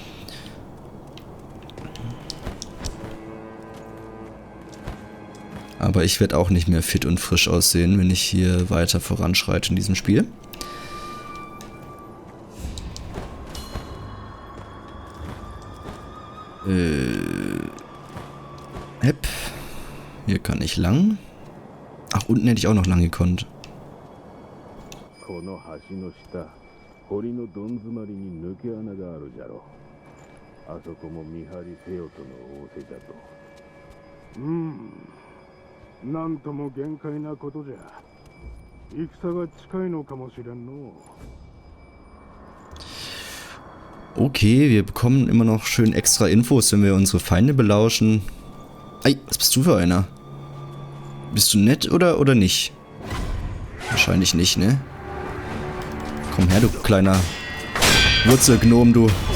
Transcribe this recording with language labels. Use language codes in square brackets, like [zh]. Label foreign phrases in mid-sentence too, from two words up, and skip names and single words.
[de] Aber ich werde auch nicht mehr fit und frisch aussehen, wenn ich hier weiter voranschreite in diesem Spiel. Hepp. Hier kann ich lang. Ach, unten hätte ich auch noch lang gekonnt. [ja] この橋の下、堀のどん詰まりに抜け穴があるじゃろ。あそこも見張りせよとの仰せじゃと。なんとも限界なことじゃ。戦が近いのかもしれんの。 [de] Okay, wir bekommen immer noch schön extra Infos, wenn wir unsere Feinde belauschen. Ei, was bist du für einer? Bist du nett oder nicht? Wahrscheinlich nicht, ne? Komm her, du kleiner Wurzelgnom, du.